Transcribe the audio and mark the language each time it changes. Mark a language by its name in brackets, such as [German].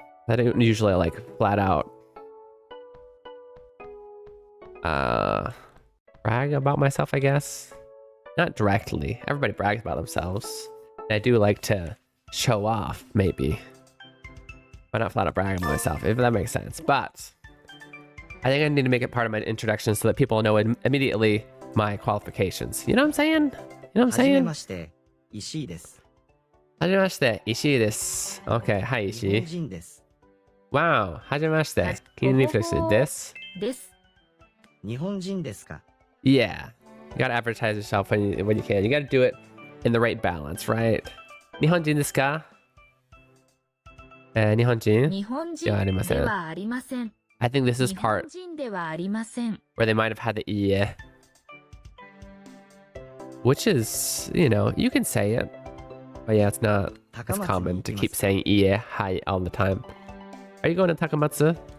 [English] I don't usually like flat out brag about myself, I guess. Not directly. Everybody brags about themselves. And I do like to show off, maybe. But not flat out brag about myself, if that makes sense. But I think I need to make it part of my introduction so that people know immediately my qualifications. You know what I'm saying? You know what I'm saying? [Japanese] はじめまして石井です。はじめまして、石井です。 [English] Okay, hi 石井。 [Japanese] 日本人です。 [English] Wow, [Japanese] はじめまして。 [English] Can you reflex this? [Japanese] です。日本人ですか？ [English] Yeah. You gotta advertise yourself when you can. You gotta do it in the right balance, right? [Japanese] 日本人ですか？日本人？日本人ではありません。 [English] I think this is part [Japanese] 日本人ではありません。 [English] where they might have had the ie. Which is, you know, you can say it. But yeah, it's not as common to keep saying ie hi all the time. Are you going to Takamatsu?